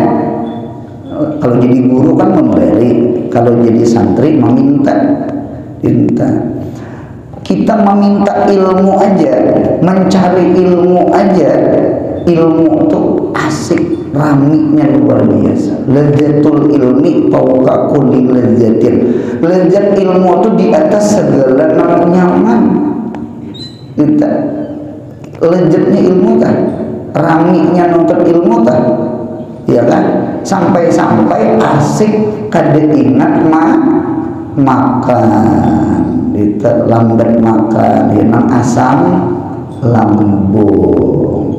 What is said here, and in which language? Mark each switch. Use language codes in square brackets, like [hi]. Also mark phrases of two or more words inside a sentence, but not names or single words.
[bjn] Kalau jadi guru kan memberi, kalau jadi santri meminta. Kita meminta ilmu aja, mencari ilmu aja, ilmu tuh asik, ramiknya luar biasa. [ar] لذة العلم فوق كل لذة. [bjn] Lezat ilmu itu di atas segala nyaman. Kita lezatnya ilmu kan, ramiknya nuntut ilmu kan, ya kan? Sampai-sampai asik kada ingat makan, kita lambat makan, yang asam lambung.